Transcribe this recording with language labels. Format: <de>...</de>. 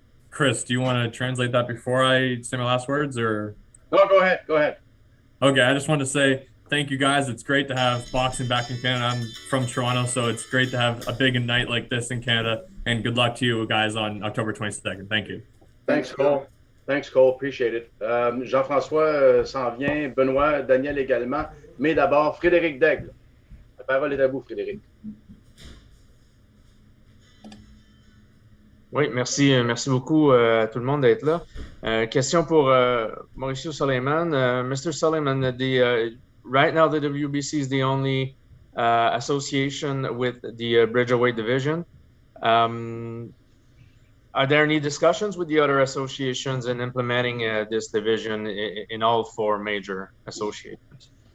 <en>Chris, do you want to translate that before I say my last words, or? No, go ahead. Go ahead. Okay, I just want to say thank you guys. It's great to have boxing back in Canada. I'm from Toronto, so it's great to have a big night like this in Canada. And good luck to you guys on October 22nd. Thank you. Thanks, Cole. Thanks, Cole. Appreciate it.</en> <fr>Jean-François s'en vient, Benoît, Daniel également. Mais d'abord, Frédéric Daigle. La parole est à vous, Frédéric. Oui, merci beaucoup à tout le monde d'être là. Question pour Mauricio Suleiman.</fr> <en>Mr. Suleiman, right now the WBC is the only association with the Bridgerweight division. Are there any discussions with the other associations in implementing this division in all four major associations?</en>